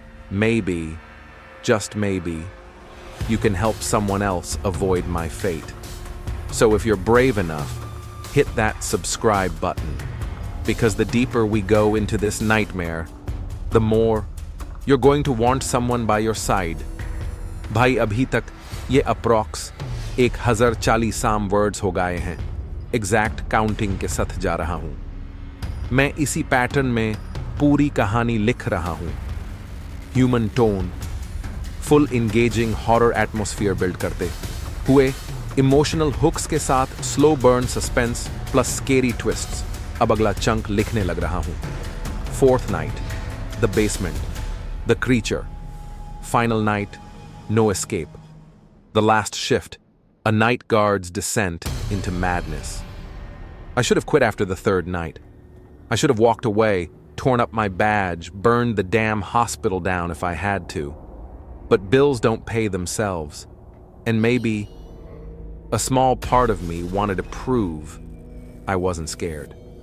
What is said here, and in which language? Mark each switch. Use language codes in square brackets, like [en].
[en] Maybe, just maybe, you can help someone else avoid my fate. So if you're brave enough, hit that subscribe button. Because the deeper we go into this nightmare, the more you're going to want someone by your side. [hi] भाई अभी तक ये approx 1040 words हो गए हैं. Exact counting के साथ जा रहा हूँ. मैं इसी पैटर्न में पूरी कहानी लिख रहा हूँ. [en] human tone, full engaging horror atmosphere build [hi] करते हुए [en] emotional hooks [hi] के साथ [en] Slow burn suspense plus scary twists. [hi] अब अगला चंक लिखने लग रहा हूँ. [en] Fourth night, the basement, the creature, final night, no escape. The last shift, a night guard's descent into madness. I should have quit after the third night. I should have walked away, torn up my badge, burned the damn hospital down if I had to. But bills don't pay themselves. And maybe a small part of me wanted to prove I wasn't scared.